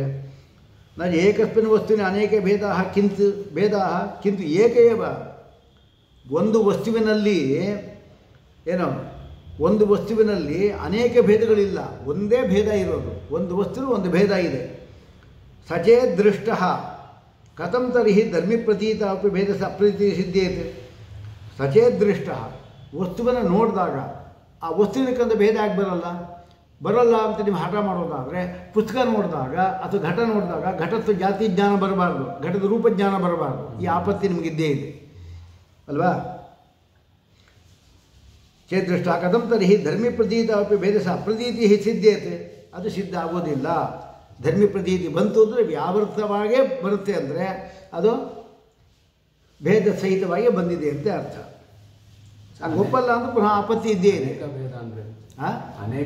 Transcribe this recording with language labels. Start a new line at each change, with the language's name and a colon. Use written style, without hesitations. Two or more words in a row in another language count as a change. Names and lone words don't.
Kannada: ನಾನು ಏಕಸ್ಮಿನ್ ವಸ್ತುವಿನ ಅನೇಕ ಭೇದ
Sanskrit: ಕಿಂತು ಏಕೇವ.
Kannada: ಒಂದು ವಸ್ತುವಿನಲ್ಲಿ ಒಂದು ವಸ್ತುವಿನಲ್ಲಿ ಅನೇಕ ಭೇದಗಳಿಲ್ಲ, ಒಂದೇ ಭೇದ ಇರೋದು. ಒಂದು ವಸ್ತುವು ಒಂದು ಭೇದ ಇದೆ.
Sanskrit: ಸಚೇ ದೃಷ್ಟ ಕಥಂ ತರ್ಹಿ ಧರ್ಮಿ ಪ್ರತೀತ ಅಪಿ ಭೇದ ಅಪ್ರತೀತಿ ಸಿದ್ಧೇತೆ. ಸಚೇ ದೃಷ್ಟ,
Kannada: ವಸ್ತುವನ್ನು ನೋಡಿದಾಗ ಆ ವಸ್ತುವಿನಕ್ಕಂತ ಭೇದ ಆಗಿ ಬರಲ್ಲ ಅಂತ ನೀವು ಹಠ ಮಾಡೋದಾದರೆ, ಪುಸ್ತಕ ನೋಡಿದಾಗ ಅಥವಾ ಘಟ ನೋಡಿದಾಗ ಘಟದ ಜಾತಿ ಜ್ಞಾನ ಬರಬಾರ್ದು, ಘಟದ ರೂಪ ಜ್ಞಾನ ಬರಬಾರ್ದು. ಈ ಆಪತ್ತಿ ನಿಮಗಿದ್ದೇ ಇದೆ ಅಲ್ವಾ.
Sanskrit: ಚೇದೃಷ್ಟ ಕಥಂ ತರ್ಹಿ ಧರ್ಮಿ ಪ್ರತೀತ ಅಪಿ ಭೇದ ಅಪ್ರತೀತಿ ಸಿದ್ಧೇತೆ.
Kannada: ಅದು ಸಿದ್ಧ ಆಗೋದಿಲ್ಲ. ಧರ್ಮಿ ಪ್ರತೀತಿ ಬಂತು ಅಂದರೆ ವ್ಯಾವೃತ್ತವಾಗೇ ಬರುತ್ತೆ, ಅಂದರೆ ಅದು ಭೇದ ಸಹಿತವಾಗಿ ಬಂದಿದೆ ಅಂತ ಅರ್ಥ. ಗೊಪ್ಪಲ್ಲ ಅಂದ್ರೆ ಪುನಃ ಆಪತ್ತಿ ಇದ್ದೇ ಇದೆ. ಭೇದ ಅಂದರೆ ಅನೇಕ